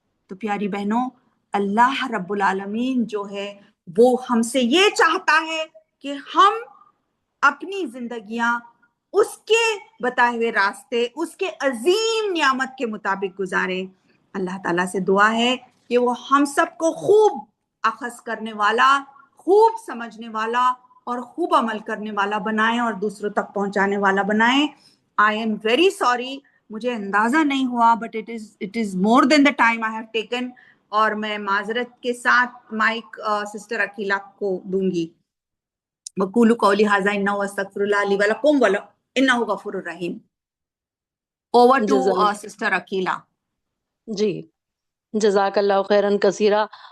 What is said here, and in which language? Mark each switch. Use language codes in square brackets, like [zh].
[ur] تو پیاری بہنوں، اللہ رب العالمین جو ہے وہ ہم سے یہ چاہتا ہے کہ ہم اپنی زندگیاں اس کے بتائے ہوئے راستے، اس کے عظیم نعمت کے مطابق گزاریں. اللہ تعالیٰ سے دعا ہے کہ وہ ہم سب کو خوب اخذ کرنے والا، خوب سمجھنے والا اور خوب عمل کرنے والا بنائیں اور دوسروں تک پہنچانے والا بنائیں. [en] I am very sorry، [ur] مجھے اندازہ نہیں ہوا، [en] but it is more than the time I have taken. [ur] اور میں معذرت کے ساتھ مائک سسٹر عقیلہ کو دوں گی. [ar] وَقُولُوا قَوْلِي هَٰذَا إِنَّهُ أَسْتَغْفِرُ اللَّهَ لِي وَلَكُمْ إِنَّهُ غَفُورٌ رَحِيمٌ. [en] Over to sister Aqeela. [ur] جی، جزاک اللہ خیرن کثیرہ.